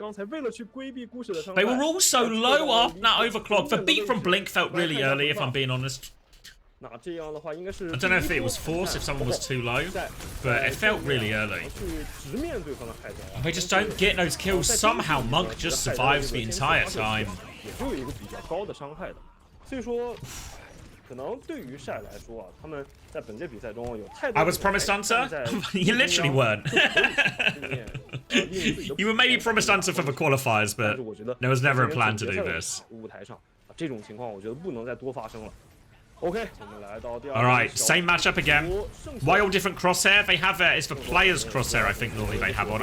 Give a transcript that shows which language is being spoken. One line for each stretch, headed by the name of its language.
English: They were all so low after that overclock. The beat from Blink felt really early, if I'm being honest. I don't know if it was forced, if someone was too low, but it felt really early. They just don't get those kills. Somehow Monk just survives the entire time.
Chinese: 所以说，可能对于晒来说啊，他们在本届比赛中有太多。
English: I was promised answer. You literally weren't. You were maybe promised answer for the qualifiers, but there was never a plan to do this.
Chinese: 舞台上啊，这种情况我觉得不能再多发生了。
English: Okay. Alright, same matchup again. Why all different crosshair? They have it's the players crosshair, I think normally they have on.